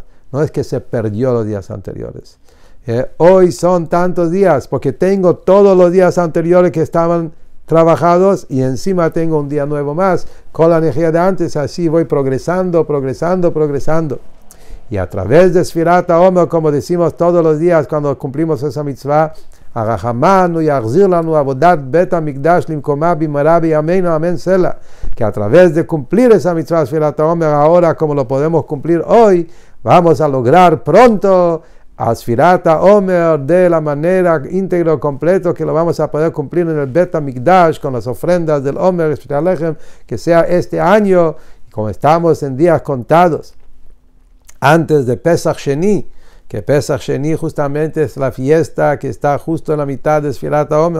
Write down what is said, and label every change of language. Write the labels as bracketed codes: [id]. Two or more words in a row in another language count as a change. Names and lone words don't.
[es] No es que se perdió los días anteriores. Hoy son tantos días porque tengo todos los días anteriores que estaban trabajados y encima tengo un día nuevo más. Con la energía de antes, así voy progresando. Y a través de [he] ספירת העומר, [es] como decimos todos los días cuando cumplimos esa mitzvah, [he] הרחמן יחזיר לנו עבודת בית המקדש למקומה במהרה בימינו אמן סלה, [es] que a través de cumplir esa mitzvah [he] ספירת העומר [es] ahora como lo podemos cumplir hoy, vamos a lograr pronto a [he] ספירת העומר [es] de la manera íntegro completo que lo vamos a poder cumplir en el Bet HaMikdash con las ofrendas del Omer que sea este año, como estamos en días contados antes de Pesach Sheni, que Pesach Sheni justamente es la fiesta que está justo en la mitad de [he] ספירת העומר.